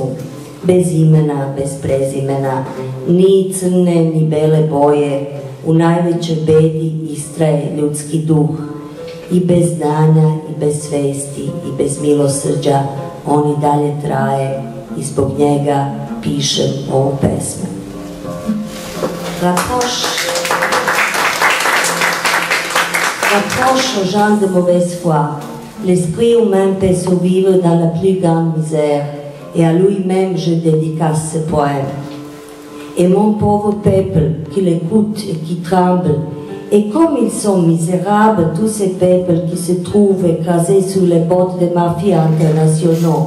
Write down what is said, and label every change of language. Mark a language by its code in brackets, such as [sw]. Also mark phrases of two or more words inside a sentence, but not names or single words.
[sr] Bez imena, bez prezimena, ni crne ni bele boje, u najvećoj bedi istraje ljudski duh. I bez znanja, i bez svesti, i bez milosrđa, on i dalje traje i zbog njega pišem ovu pesmu. [fr] Rapproche aux gens de mauvaise foi, l'esprit humain peut survivre dans la plus grande misère, et à lui-même je dédicace ce poème. Et mon pauvre peuple qui l'écoute et qui tremble, et comme ils sont misérables, tous ces peuples qui se trouvent écrasés sous les bottes des mafias internationaux.